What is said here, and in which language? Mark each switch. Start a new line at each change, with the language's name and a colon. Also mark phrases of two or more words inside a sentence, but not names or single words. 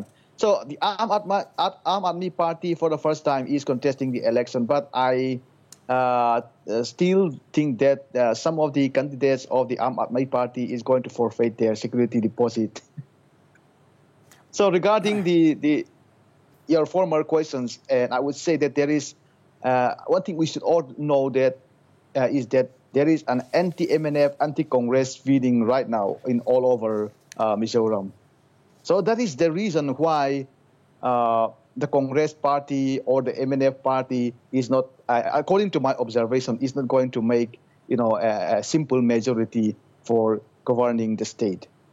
English: So the Aam Aadmi Party for the first time is contesting the election, but I still think that some of the candidates of the Aam Aadmi Party is going to forfeit their security deposit. So regarding your former questions, and I would say that there is one thing we should all know that is that there is an anti-MNF, anti-Congress feeling right now in all over Mizoram. So that is the reason why the Congress party or the MNF party is not, according to my observation, is not going to make a simple majority for governing the state.